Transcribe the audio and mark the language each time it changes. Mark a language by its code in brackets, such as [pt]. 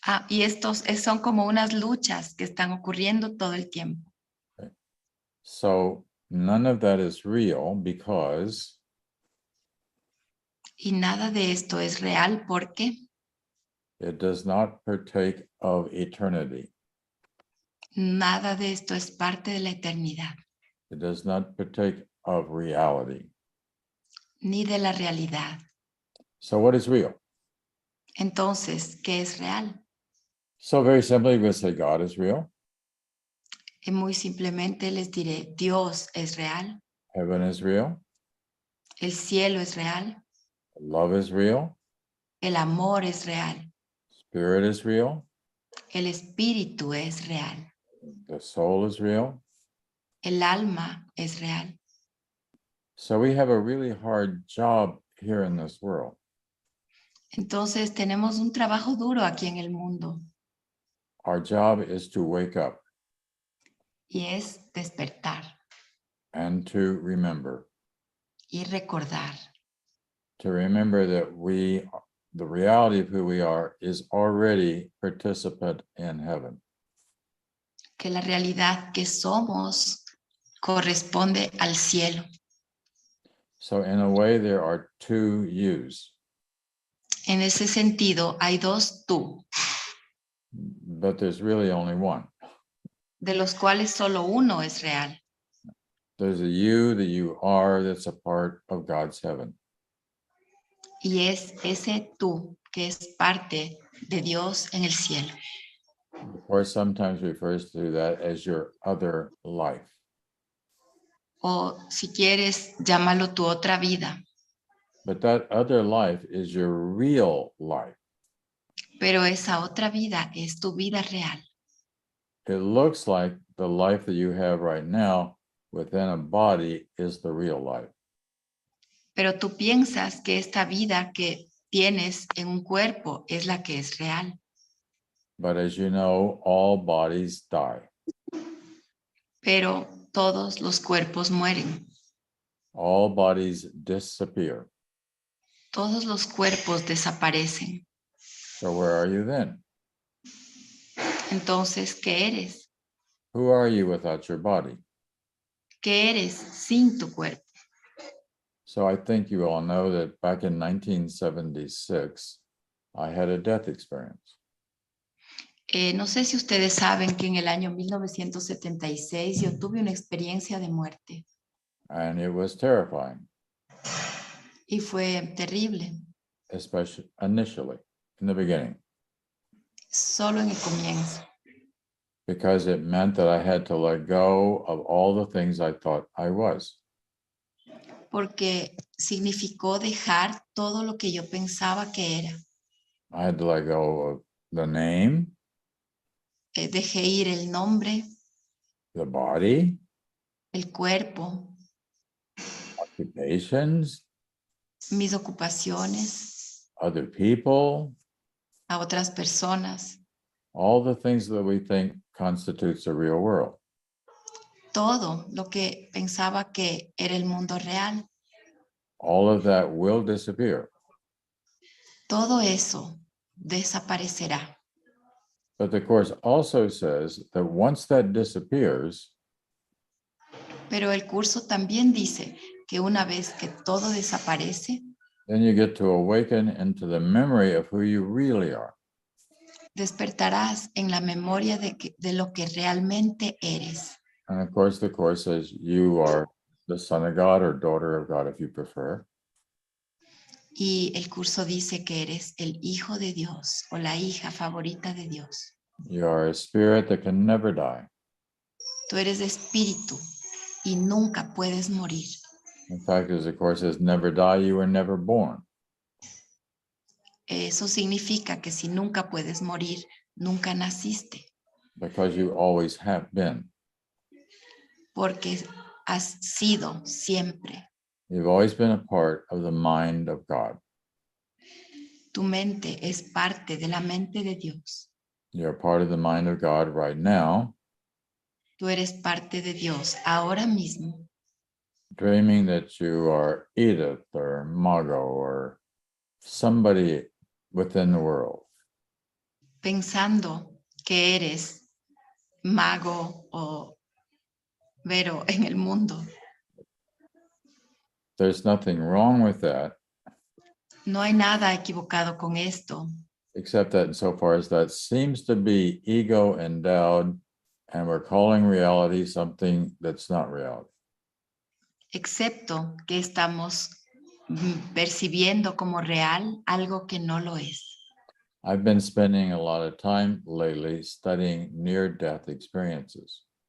[es] Y estos son como unas luchas que están ocurriendo todo el tiempo. [en] so none of that is real because [es] Y nada de esto es real porque [en] it does not partake of eternity. [es] nada de esto es parte de la eternidad, [en] It does not partake of reality. [es] ni de la realidad. [en] So what is real? [es] Entonces, ¿qué es real? [en] So very simply, we say God is real, [es] Y muy simplemente les diré, Dios es real, [en] heaven is real, [es] el cielo es real, [en] love is real, [es] el amor es real, [en] spirit is real, [es] el espíritu es real, [en] the soul is real. [es] el alma es real. [en] So we have a really hard job here in this world. [es] Entonces tenemos un trabajo duro aquí en el mundo [en] Our job is to wake up [es] y es despertar [en] and to remember [es] y recordar [en] that the reality of who we are is already participant in heaven. [es] que la realidad que somos corresponde al cielo. [en] So in a way, there are two yous, [es] En ese sentido, hay dos tú, [en] but there's really only one. [es] de los cuales solo uno es real. [en] There's a you, the you are, that's a part of God's heaven. [es] Y es ese tú que es parte de Dios en el cielo. [en] Or sometimes refers to that as your other life. [es] O si quieres, llámalo tu otra vida. [en] But that other life is your real life. [es] Pero esa otra vida es tu vida real. [en] It looks like the life that you have right now within a body is the real life. [es] Pero tú piensas que esta vida que tienes en un cuerpo es la que es real. [en] But as you know, all bodies die. [es] Pero todos los cuerpos mueren. [en] All bodies disappear. [es] Todos los cuerpos desaparecen. [en] So where are you then? [es] Entonces, ¿qué eres? [en] Who are you without your body? [es] ¿Qué eres sin tu cuerpo? [en] So I think you all know that back in 1976, I had a death experience. [es] No sé si ustedes saben que en el año 1976 yo tuve una experiencia de muerte [en] And it was terrifying, [es] y fue terrible, [en] especially initially, in the beginning, [es] solo en el comienzo, [en] because it meant that I had to let go of all the things I thought I was. [es] porque significó dejar todo lo que yo pensaba que era. [en] I had to let go of the name, [es] Dejé ir el nombre, [en] the body, [es] el cuerpo, [en] occupations, [es] mis ocupaciones, [en] other people, [es] a otras personas, [en] all the things that we think constitutes the real world. [es] todo lo que pensaba que era el mundo real. [en] All of that will disappear. [es] Todo eso desaparecerá. [en] But the Course also says that once that disappears, [es] Pero el curso también dice que una vez que todo desaparece, [en] then you get to awaken into the memory of who you really are. [es] despertarás en la memoria de lo que realmente eres. [en] And of course, the Course says you are the son of God or daughter of God, if you prefer. [es] Y el curso dice que eres el hijo de Dios o la hija favorita de Dios. [en] You are a spirit that can never die. [es] Tú eres espíritu y nunca puedes morir. [en] In fact, as the Course says, never die, you were never born. [es] Eso significa que si nunca puedes morir, nunca naciste, [en] Because you always have been. [es] porque has sido siempre. [en] You've always been a part of the mind of God. [es] Tu mente es parte de la mente de Dios. [en] You're part of the mind of God right now, [es] Tú eres parte de Dios ahora mismo, [en] dreaming that you are Edith or Mago or somebody within the world. [es] pensando que eres mago o Vero en el mundo. [en] There's nothing wrong with that, [es] No hay nada equivocado con esto, [en] except that insofar as that seems to be ego endowed, and we're calling reality something that's not reality. [es] excepto que estamos percibiendo como real algo que no lo es. [en] I've been spending a lot of time lately studying near-death experiences.